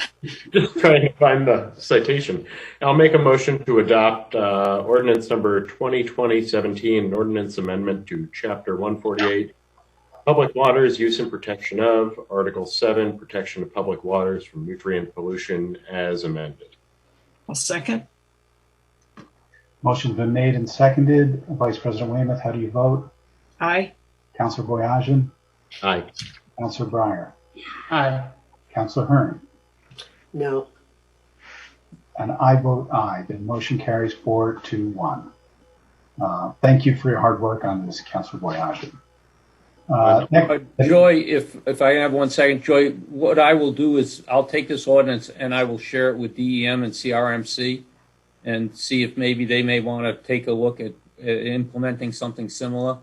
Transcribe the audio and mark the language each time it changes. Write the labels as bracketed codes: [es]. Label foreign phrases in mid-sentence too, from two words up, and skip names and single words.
[en] Just trying to find the citation. I'll make a motion to adopt ordinance number 2020-17, an ordinance amendment to Chapter 148, Public Waters, Use and Protection of, Article 7, Protection of Public Waters from Nutrient Pollution, as amended. A second. Motion's been made and seconded. Vice President Weymouth, how do you vote? Aye. Councilor Boyajian? Aye. Councilor Breyer? Aye. Councilor Hearn? No. And I vote aye. The motion carries 4-1. Thank you for your hard work on this, Councilor Boyajian. Joy, if I have 1 second, Joy, what I will do is I'll take this ordinance and I will share it with DEM and CRMC and see if maybe they may want to take a look at implementing something similar.